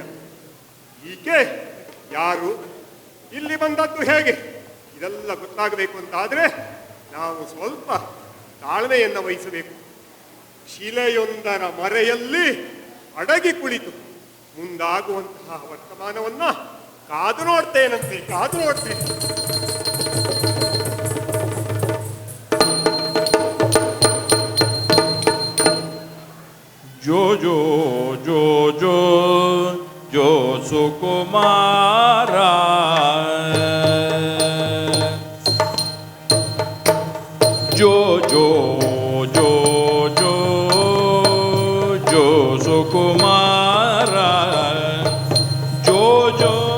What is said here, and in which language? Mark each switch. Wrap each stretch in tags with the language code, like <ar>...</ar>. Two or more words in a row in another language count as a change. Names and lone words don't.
<kn>ಈಕೆ ಯಾರು? ಇಲ್ಲಿ ಬಂದದ್ದು ಹೇಗೆ? ಇದೆಲ್ಲ ಗೊತ್ತಾಗಬೇಕು ಅಂತಾದ್ರೆ ನಾವು ಸ್ವಲ್ಪ ತಾಳ್ಮೆಯನ್ನು ವಹಿಸಬೇಕು. ಶಿಲೆಯೊಂದರ ಮರೆಯಲ್ಲಿ ಅಡಗಿ ಕುಳಿತು ಮುಂದಾಗುವಂತಹ ವರ್ತಮಾನವನ್ನ ಕಾದು ನೋಡ್ತೇನಂತೆ, ಕಾದು ನೋಡ್ತೇನೆ. ಜೋ ಜೋ ಜೋ ಜೋ ಜೋ ಸುಕುಮಾರ ಜೋ ಜೋ ಜೋ ಜೋ ಜೋ ಸುಕುಮಾರ ಜೋ ಜೋ</kn>